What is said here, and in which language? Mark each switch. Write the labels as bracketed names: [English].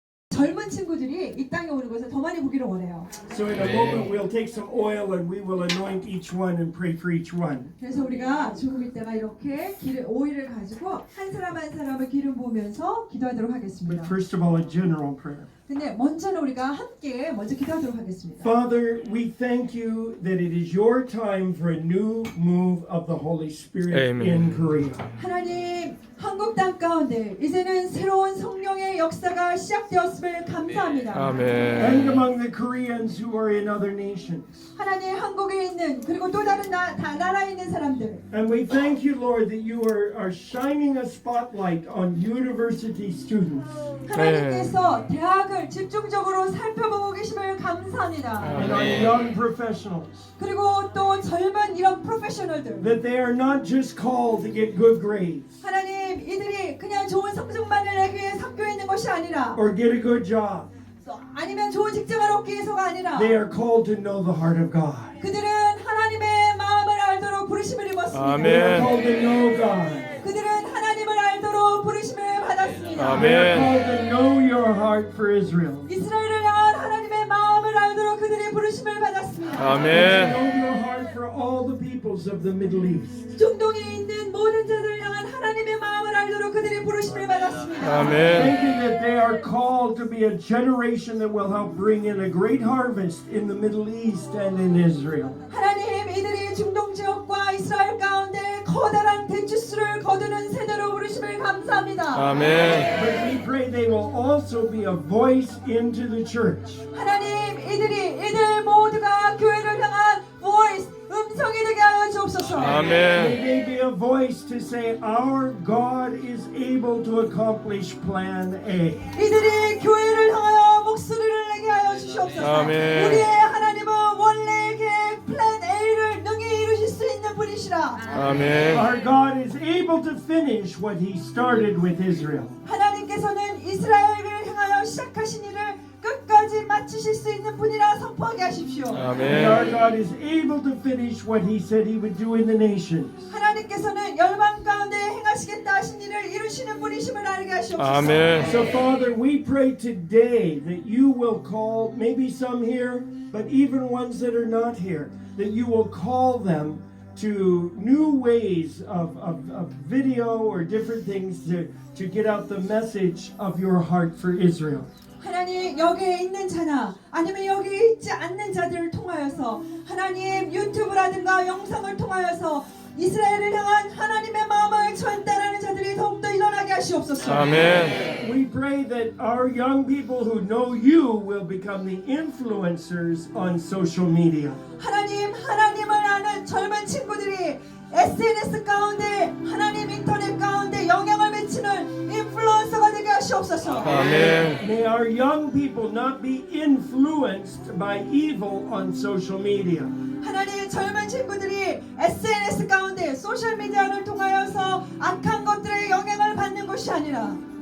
[Korean] 젊은 친구들이 이 땅에 오는 것을 더 많이 보기를 원해요. [English] So in a moment we'll take some oil and we will anoint each one and pray for each one. [Korean] 그래서 우리가 조금 있다가 이렇게 오일을 가지고 한 사람 한 사람을 기름 부으면서 기도하도록 하겠습니다. [English] But first of all, a general prayer. [Korean] 근데 먼저는 우리가 함께 먼저 기도하도록 하겠습니다. [English] Father, we thank you that it is your time for a new move of the Holy Spirit [Korean] Amen. [English] in Korea. [Korean] 하나님, 한국 땅 가운데 이제는 새로운 성령의 역사가 시작되었음을 감사합니다. [English] And [Korean] 아멘. [English] among the Koreans who are in other nations. [Korean] 하나님, 한국에 있는 그리고 또 다른 나라에 있는 사람들, [English] And we thank you, Lord, that you are shining a spotlight on university students [Korean] 하나님께서 대학을 집중적으로 살펴보고 계심을 감사합니다. [English] and on young professionals. [Korean] 그리고 또 젊은 이런 프로페셔널들, [English] That they are not just called to get good grades [Korean] 하나님, 이들이 그냥 좋은 성적만을 내기 위해 학교에 있는 것이 아니라 [English] or get a good job. [Korean] 아니면 좋은 직장을 얻기 위해서가 아니라 [English] They are called to know the heart of God. [Korean] 그들은 하나님의 마음을 알도록 부르심을 입었습니다. 아멘. [English] They are called to know God. [Korean] 그들은 하나님을 알도록 부르심을 받았습니다. 아멘. [English] They are called to know your heart for Israel. [Korean] 이스라엘을 향한 하나님의 마음을 알도록 그들이 부르심을 받았습니다. [English] To [Korean] 아멘. [English] know your heart for all the peoples of the Middle East. [Korean] 중동에 있는 모든 자들을 향한 하나님의 마음을 알도록 그들이 부르심을 받았습니다. 아멘. [English] Thank you that they are called to be a generation that will help bring in a great harvest in the Middle East and in Israel. [Korean] 하나님, 이들이 중동 지역과 이스라엘 가운데 커다란 대추수를 거두는 세대로 부르심을 감사합니다. 아멘. [English] But we pray they will also be a voice into the church. [Korean] 하나님, 이들 모두가 교회를 향한 voice, 음성이 되게 하여 주옵소서. [English] May [Korean] 아멘. [English] they be a voice to say, our God is able to accomplish plan A. [Korean] 이들이 교회를 향하여 목소리를 내게 하여 주시옵소서. 아멘. 우리의 하나님은 원래 계획 플랜 A를 능히 이루실 수 있는 분이시라. 아멘. [English] Our God is able to finish what He started with Israel. [Korean] 하나님께서는 이스라엘을 향하여 시작하신 일을 끝까지 마치실 수 있는 분이라 선포하게 하십시오. [English] And our [Korean] 아멘. [English] God is able to finish what He said He would do in the nations. [Korean] 하나님께서는 열방 가운데 행하시겠다 하신 일을 이루시는 분이심을 알게 하시옵소서. 아멘. [English] So, Father, we pray today that you will call, maybe some here, but even ones that are not here, that you will call them to new ways of video or different things to get out the message of your heart for Israel. [Korean] 하나님 여기에 있는 자나 아니면 여기 있지 않는 자들을 통하여서 하나님 유튜브라든가 영상을 통하여서 이스라엘을 향한 하나님의 마음을 전달하는 자들이 더욱더 일어나게 하시옵소서. 아멘. [English] We pray that our young people who know you will become the influencers on social media. [Korean] 하나님을 아는 젊은 친구들이 SNS 가운데 하나님 인터넷 가운데 영향을 미치는 인플루언서가 되게 하시옵소서. 아멘. [English] May our young people not be influenced by evil on social media. [Korean] 하나님 젊은 친구들이 SNS 가운데 소셜 미디어를 통하여서 악한 것들의 영향을 받는 것이 아니라